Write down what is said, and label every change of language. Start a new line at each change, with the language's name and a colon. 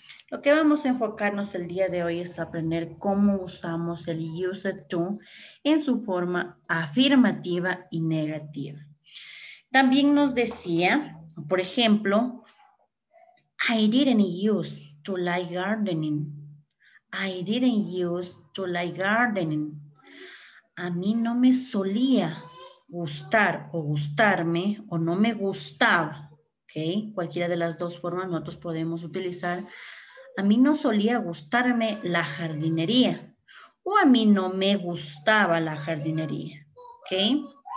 Spanish: Lo que vamos a enfocarnos el día de hoy es aprender cómo usamos el used to en su forma afirmativa y negativa. También nos decía, por ejemplo,
English: I didn't used to like gardening. I didn't used to like gardening.
Spanish: A mí no me solía gustar o gustarme o no me gustaba, ¿ok? Cualquiera de las dos formas nosotros podemos utilizar. A mí no solía gustarme la jardinería o a mí no me gustaba la jardinería, ¿ok?